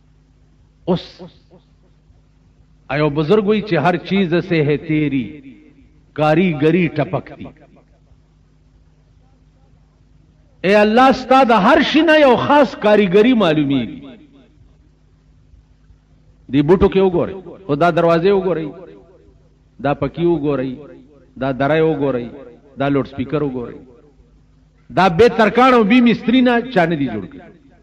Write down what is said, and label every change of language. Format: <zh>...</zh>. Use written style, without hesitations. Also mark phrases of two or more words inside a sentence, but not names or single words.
<ps>اوس ایو بزرگ ہوئی چې</ps> <ur>هر چیز سے ہے تیری کاریگری ټپکتی.</ur> <ps>اے الله ستا د هر شي نه یو خاص کاریگری معلومیږي. دی بوټو کې وګورئ، او دا دروازې وګورئ، دا پکی وګورئ، دا درای وګورئ، دا لوډ سپیکر وګورئ، دا به ترکان او بي مستری نه چانه دي جوړ کړي.</ps>